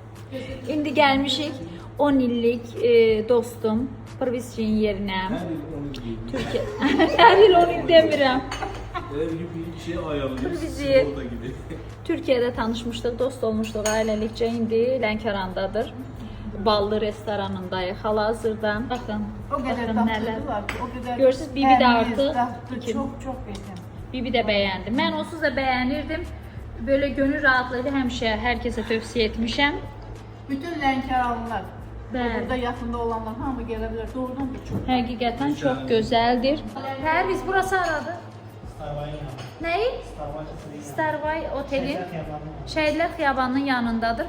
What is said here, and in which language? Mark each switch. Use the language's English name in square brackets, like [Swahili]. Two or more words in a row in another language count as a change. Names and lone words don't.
[Azerbaijani] İndi gəlmişik 10 illik dostum Provizçinin yerinə. Türkiye. Hər il 10 il demirəm. [Turkish] Ev gibi bir şey ayarlıyoruz. Bizi Orada gidiyor. [Azerbaijani] Türkiye'de tanışmışdıq, dost olmuşduq ailəlikcə. İndi Lənkərandadır. Ballı restoranındayıq hal-hazırda. Baxın, [Turkish] O kadar [Azerbaijani] baxın nələr. [Turkish] tatlılar ki, o kadar Görürsünüz, Bibi de temiz, artık tatlı, iki- çok beğendim. Bibi de beğendi. [Azerbaijani] Mən onsuz da bəyənirdim. [Turkish] Böyle gönül rahatlığı [Azerbaijani] həmişə hər kəsə tövsiyə etmişəm. Bütün Lənkəranlılar, Bəli. [Turkish] burada yakında olanlar hamı gelebilir. Doğrudan da çok. [Azerbaijani] Həqiqətən çox gözəldir. Pərviz, burası aradı. Nəyi? Starvay otelin Şəhidlər Xiyabanının yanındadır.